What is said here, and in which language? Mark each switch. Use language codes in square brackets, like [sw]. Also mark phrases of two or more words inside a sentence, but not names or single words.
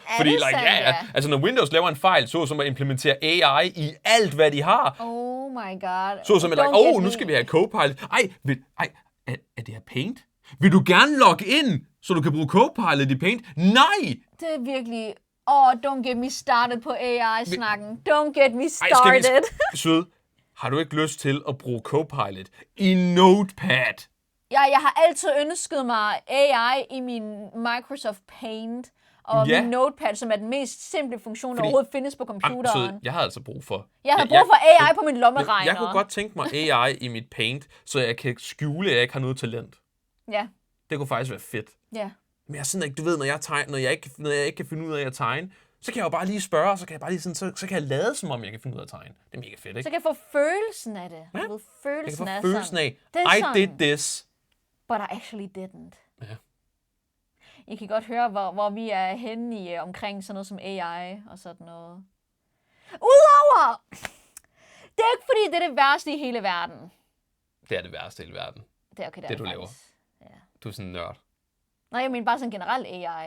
[da] Fordi, altså når Windows laver en fejl, så som at implementere AI i alt, hvad de har. [en] Oh my god. [da] Så som at, nu skal vi have Copilot. Er det her Paint? Vil du gerne logge ind, så du kan bruge Copilot i Paint? Nej! Det er virkelig... [en] don't get me started [da] på AI-snakken. [en] Don't get me started. [da] Sød, har du ikke lyst til at bruge Copilot i Notepad? Jeg har altid ønsket mig AI i min Microsoft Paint og min Notepad, som er den mest simple funktion, der overhovedet findes på computeren. Jeg har altså brug for... Jeg har brug for AI på min lommeregner. Jeg kunne godt tænke mig AI i mit Paint, så jeg kan skjule, at jeg ikke har noget talent. Ja. Det kunne faktisk være fedt. Ja. Men jeg er sådan ikke, du ved, når jeg ikke kan finde ud af at tegne, så kan jeg jo bare lige spørge, så kan jeg bare lige sådan, så kan jeg lade, som om jeg kan finde ud af at tegne. Det er mega fedt, ikke? Så kan jeg få følelsen af det. Ja. Følelsen [en] af I did this. But I actually didn't. [da] Ja. I kan godt høre, hvor vi er henne i omkring sådan noget som AI og sådan noget. Udover! Det er ikke fordi, det er det værste i hele verden. Det er det værste i hele verden. Det er okay, det du laver. Ja. Du er sådan en nørd. Nej, jeg mener bare sådan generelt AI.